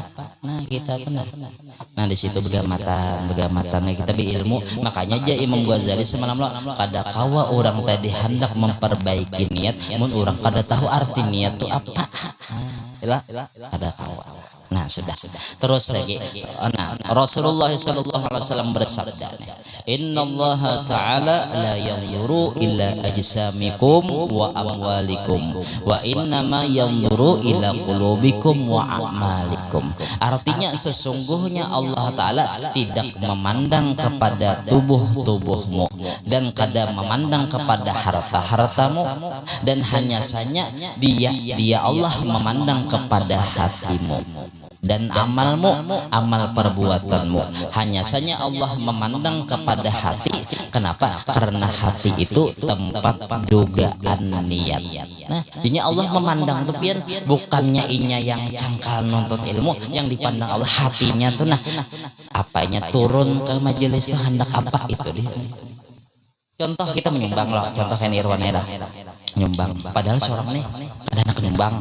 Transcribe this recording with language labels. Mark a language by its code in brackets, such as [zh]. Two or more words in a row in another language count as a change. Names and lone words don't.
[bjn] Nah kita tuh nah di situ begamatan kita ilmu. Makanya aja Imam Ghazali semalam lo kada kawa orang tadi hendak memperbaiki niat mun orang kada tahu arti niat tuh apa. Kada kawa. Nah sudah terus lagi. Nah Rasulullah SAW bersabda, [ar] إن الله تعالى لا ينظر إلا أجسامكم وأموالكم وإنما ينظر إلى قلوبكم وأعمالكم. [id] Artinya sesungguhnya Allah Ta'ala tidak memandang kepada tubuhmu dan kada memandang kepada harta-hartamu, dan hanya saja dia Allah memandang kepada hatimu dan amalmu, amal perbuatanmu. Hanya saja Allah memandang kepada hati. Kenapa? Karena hati itu tempat dugaan niat. [bjn] Nah, ini Allah memandang tuh pian, bukannya inya yang cangkal nuntut ilmu, yang dipandang Allah hatinya tuh. Nah, apanya turun ke majelis tuh hendak apa itu dia. Contoh kita menyumbang loh, contoh kan Irwan Eda nyumbang, padahal seorang nih ada anak nyumbang.